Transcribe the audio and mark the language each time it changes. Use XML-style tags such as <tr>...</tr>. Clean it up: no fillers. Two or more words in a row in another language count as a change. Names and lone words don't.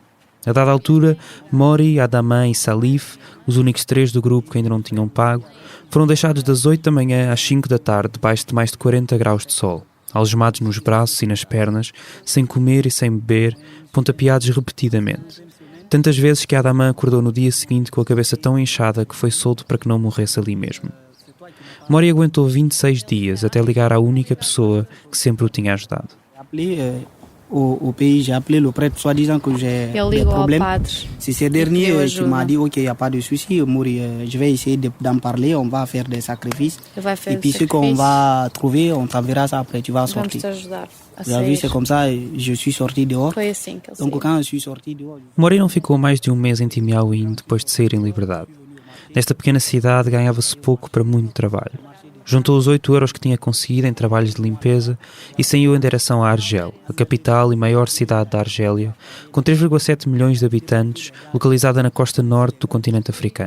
<pt>A dada altura, Mori, Adama e Salif, os únicos 3 do grupo que ainda não tinham pago, foram deixados das 8 da manhã às 5 da tarde debaixo de mais de 40 graus de sol, algemados nos braços e nas pernas, sem comer e sem beber, pontapeados repetidamente. Tantas vezes que Adama acordou no dia seguinte com a cabeça tão inchada que foi solto para que não morresse ali mesmo. Mori aguentou 26 dias até ligar à única pessoa que sempre o tinha ajudado.</pt> <fr>Au pays, j'ai appelé le prêtre, soi-disant que j'ai des problèmes. C'est ce dernier qui m'a dit ok, il n'y a pas de souci, Mouri, je vais essayer d'en parler, on va faire des sacrifices. Et puis ce qu'on va trouver, on t'enverra ça après, tu vas sortir. Vous avez vu, c'est comme ça, je suis sorti dehors. Donc quand je suis sorti dehors...</fr> <pt>Mori não ficou mais de um mês em Timiaouine depois de sair em liberdade. Nesta pequena cidade ganhava-se pouco para muito trabalho. Juntou os 8 euros que tinha conseguido em trabalhos de limpeza e saiu em direção a Argel, a capital e maior cidade da Argélia, com 3,7 milhões de habitantes, localizada na costa norte do continente africano.</pt>